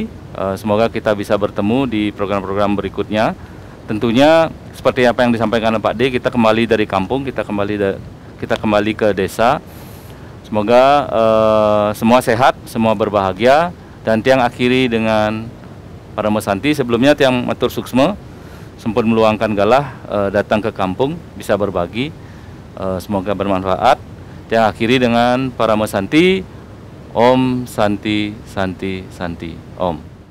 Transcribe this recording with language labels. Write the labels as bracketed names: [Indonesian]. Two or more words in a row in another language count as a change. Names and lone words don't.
[Indonesian] Semoga kita bisa bertemu di program-program berikutnya. Tentunya seperti apa yang disampaikan oleh Pak D, kita kembali dari kampung, kita kembali ke desa. Semoga semua sehat, semua berbahagia, dan tiang akhiri dengan para mesanti. Sebelumnya [Balinese] tiang matur suksma, [Indonesian] sempat meluangkan galah datang ke kampung, bisa berbagi. Semoga bermanfaat. Tiang akhiri dengan para mesanti. [Sanskrit] Om Santi Santi Santi Om.